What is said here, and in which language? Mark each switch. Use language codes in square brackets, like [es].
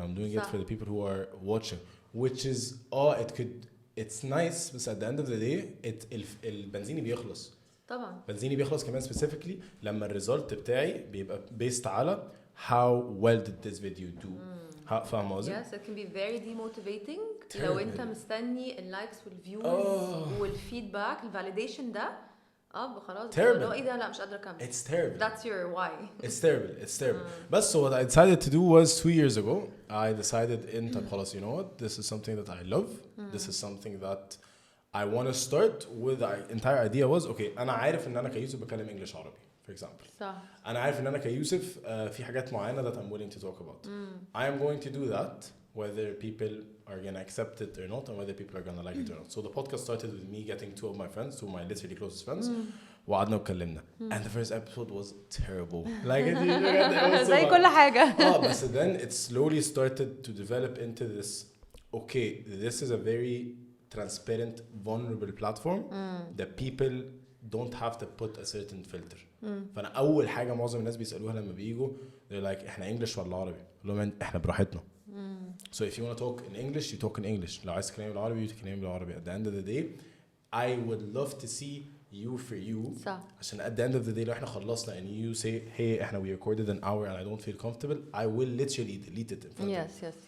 [en] I'm doing it for the people who are watching. Which is, it's nice, but at the end of the day, [ar] البنزين بيخلص. طبعا. بنزيني بيخلص كمان specifically لما الريزلت بتاعي بيبقى based على [en] how well did this video do. [ar] فاهم قصدي؟ [en] Yes, it can be very demotivating [ar] لو انت مستني اللايكس والفيوز والفيدباك الفاليديشن ده خلاص لو ايه ده لا مش قادره اكمل. [en] It's terrible. That's your why. It's terrible. But so what I decided to do was 2 years ago I decided [ar] طب خلاص [en] you know what this is something that I love. This is something that I want to start with. The entire idea was okay [ar] أنا عارف إن أنا كيوسف بكلم إنجليش عربي. [en] For example. [ar] صح. أنا عارف إن أنا كيوسف في حاجات معينة [en] that I'm willing to talk about. I am going to do that whether people are going to accept it or not and whether people are going to like it or not. So the podcast started with me getting two of my friends, two of my literally closest friends. [ar] وقعدنا وكلمنا. [en] And the first episode was terrible. Like it was so [ar] زي كل حاجة. [en] But then it slowly started to develop into this. Okay, this is a very transparent, vulnerable platform that people don't have to put a certain filter. [ar] فانا اول حاجه معظم الناس بيسالوها لما بييجوا [en] they're like [ar] احنا انجلش ولا عربي؟ اقول لهم احنا براحتنا. [en] So if you want to talk in English you talk in English. [ar] لو عايز تتكلم بالعربي تتكلم بالعربي. [en] At the end of the day I would love to see you for you. [ar] صح. [en] عشان at the end of the day [ar] لو احنا خلصنا [en] and you say hey احنا we recorded an hour and I don't feel comfortable I will literally delete it in front of you.